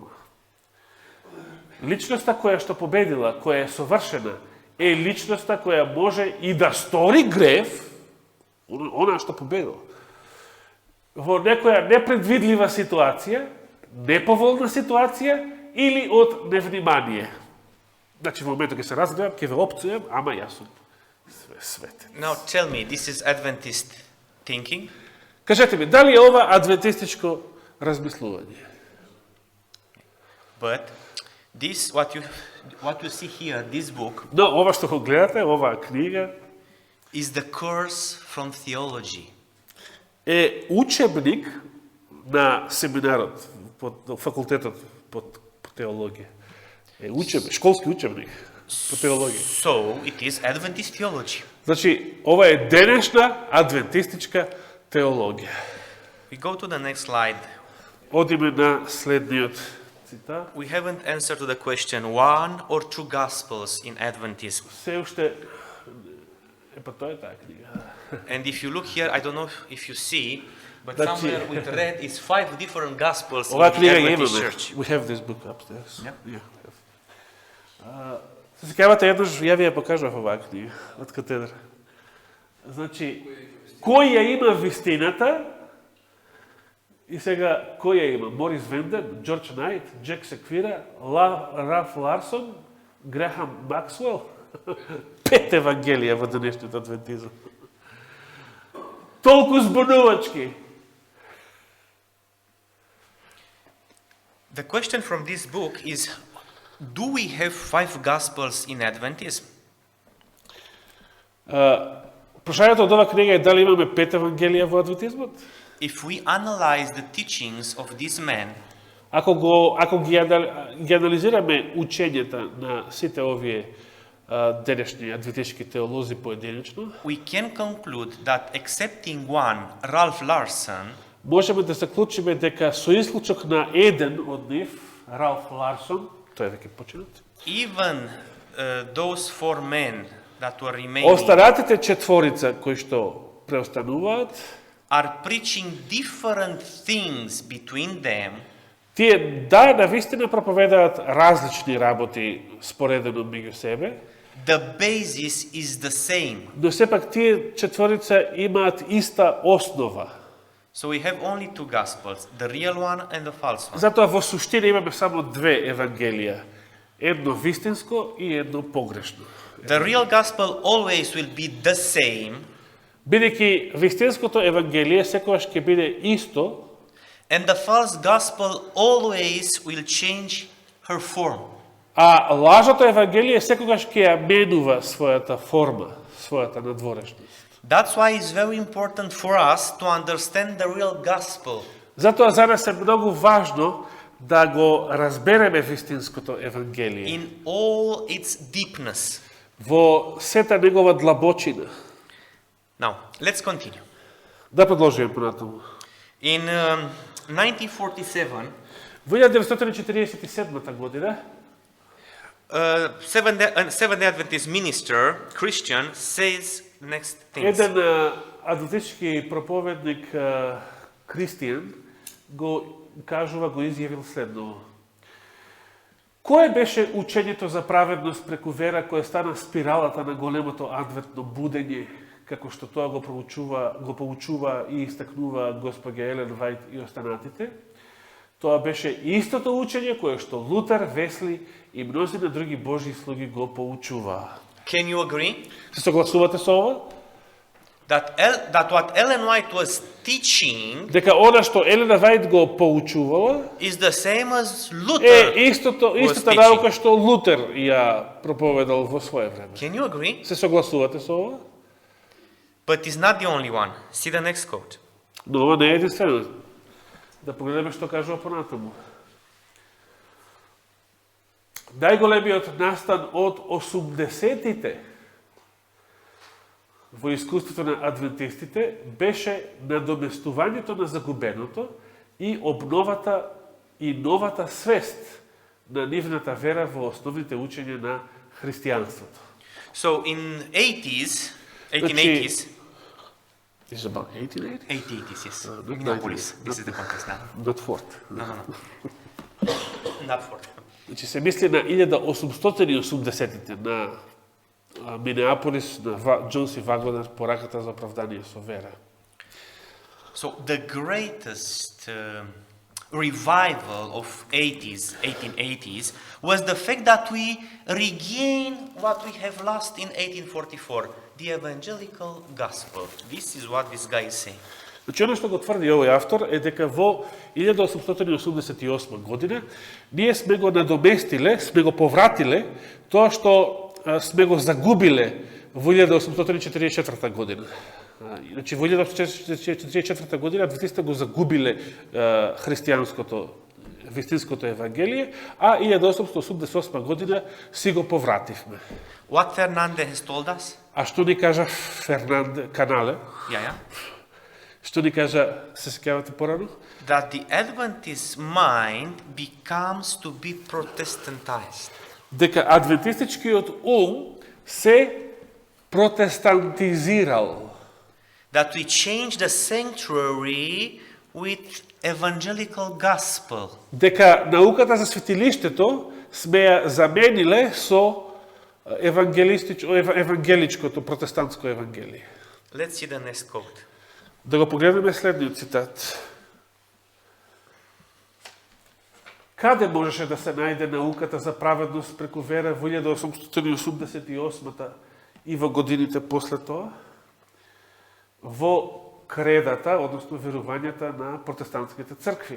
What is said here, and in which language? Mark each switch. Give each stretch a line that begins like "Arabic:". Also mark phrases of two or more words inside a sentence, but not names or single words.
Macedonian: Личноста која што победила, која е совршена, е личноста која може и да стори грев, она што победила, во некоја непредвидлива ситуација, неповолна ситуација или од невнимание. Значи, во моментот ќе се разгледам, ќе ве опцујам, ама јас сум светен.
English: Now tell me, this is Adventist thinking?
Macedonian: Кажете ми, дали е ова адвентистичко размислување?
English: But this, what you see here, this book,
Macedonian: Но ова што го гледате, оваа книга,
English: is the course from theology.
Macedonian: е учебник на семинарот, под факултетот по теологија. Е учебник, школски учебник по теологија.
English: So it is Adventist theology.
Macedonian: Значи, ова е денешна адвентистичка теологија.
English: We go to the next slide.
Macedonian: Одиме на следниот цитат.
English: We haven't answered to the question, one or two gospels in Adventism.
Macedonian: Се уште Па тоа е таа книга.
English: And if you look here, I don't know if you see, but That's somewhere it. with red is 5 different gospels in
Macedonian: Ова
English: the
Macedonian: книга ја
English: Adventist
Macedonian: имаме.
English: church. We have this book upstairs. Yeah.
Macedonian: Се сеќавате еднаш ја ви ја покажав оваа книга од катедра. Значи, кој ја има вистината и сега кој ја има? Морис Венден, Джордж Найт, Джек Секвира, Раф Ларсон, Грехам Максвел. 5 евангелија во денешниот адвентизам. Толку збунувачки.
English: The question from this book is, do we have 5 gospels in Adventism?
Macedonian: Прашањето од оваа книга е дали имаме 5 евангелија во адвентизмот?
English: If we analyze the teachings of these men,
Macedonian: Ако ги анализираме учењата на сите овие денешни адвентишки теолози поединечно,
English: we can conclude that excepting one, Ralph Larson,
Macedonian: можеме да заклучиме дека со исклучок на еден од нив, Ралф Ларсон, тој е веќе починат,
English: even those 4 men that were remaining
Macedonian: останатите четворица кои што преостануваат,
English: are preaching different things between them,
Macedonian: тие да навистина проповедаат различни работи споредено меѓу себе,
English: the basis is the same.
Macedonian: но сепак тие четворица имаат иста основа.
English: So we have only 2 gospels, the real one and the false one.
Macedonian: Затоа во суштина имаме само 2 евангелија, едно вистинско и едно погрешно.
English: The real gospel always will be the same,
Macedonian: Бидејќи вистинското евангелие секогаш ќе биде исто,
English: and the false gospel always will change her form.
Macedonian: а лажото евангелие секогаш ќе ја менува својата форма, својата надворешност.
English: That's why it's very important for us to understand the real gospel.
Macedonian: Затоа за нас е многу важно да го разбереме вистинското евангелие
English: In all its deepness.
Macedonian: во сета негова длабочина.
English: Now, let's continue.
Macedonian: Да продолжиме понатаму.
English: In 1947,
Macedonian: Во 1947 година
English: Seventh-day Adventist minister, Christian, says the next things.
Macedonian: еден адвентистички проповедник Кристијан го кажува, го изјавил следно. Кое беше учењето за праведност преку вера која стана спиралата на големото адвентно будење, како што тоа го поучува и истакнува госпоѓа Елен Вајт и останатите? Тоа беше истото учење кое што Лутер, Весли и мнозина други Божји слуги го поучуваа.
English: Can you agree
Macedonian: Се согласувате со ова?
English: that what Ellen White was teaching
Macedonian: Дека она што Елена Вајт го поучувала
English: is the same as
Macedonian: е
English: Luther?
Macedonian: истата
English: teaching.
Macedonian: наука што Лутер ја проповедал во свое време.
English: Can you agree?
Macedonian: Се согласувате со ова?
English: But it's not the only one. See the next quote.
Macedonian: Но ова не е единствено. Да погледнеме што кажува понатаму. Најголемиот настан од 80-тите во искуството на адвентистите беше надоместувањето на загубеното и обновата и новата свест на нивната вера во основните учења на христијанството.
English: So in 1880s, This is about 1880? 1880s, yes. not Minneapolis. 1980. This is the context now. Not Fort. No. Not for.
Macedonian: Значи се мисли на 1880-тите на Минеаполис, на Джон Си Вагонер, пораката за оправдание со вера.
English: So the greatest revival of 1880s was the fact that we regain what we have lost in 1844, the evangelical gospel. This is what this guy is saying.
Macedonian: Значи, оно што го тврди овој автор е дека во 1888 година ние сме го надоместиле, сме го повратиле тоа што сме го загубиле во 1844 година. Значи, во 1844 година адвентистите го загубиле христијанското, вистинското евангелие, а 1888 година си го повративме.
English: What Fernandez has told us?
Macedonian: А што ни кажа Фернанд Канале?
English: Yeah.
Macedonian: Што ни кажа, се сеќавате порано?
English: That the Adventist mind becomes to be Protestantized.
Macedonian: Дека адвентистичкиот ум се протестантизирал.
English: That we change the sanctuary with evangelical gospel.
Macedonian: Дека науката за светилиштето сме ја замениле со евангеличкото, протестантско евангелие.
English: Let's see the next quote.
Macedonian: Да го погледнеме следниот цитат. Каде можеше да се најде науката за праведност преку вера во 1888 и во годините после тоа? Во кредата, односно верувањата на протестантските цркви.